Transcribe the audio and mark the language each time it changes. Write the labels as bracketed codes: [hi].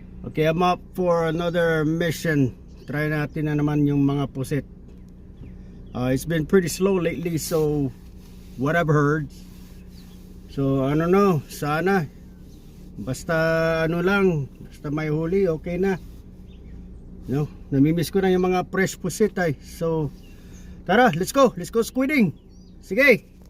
[en] Okay, I'm up for another mission. [tl] Try natin na naman yung mga pusit. [en] It's been pretty slow lately, so what I've heard. So I don't know, [tl] sana basta basta may huli, okay na. No, namimiss ko na yung mga fresh pusit ay. So tara, [en] let's go squidding. [tl] Sige.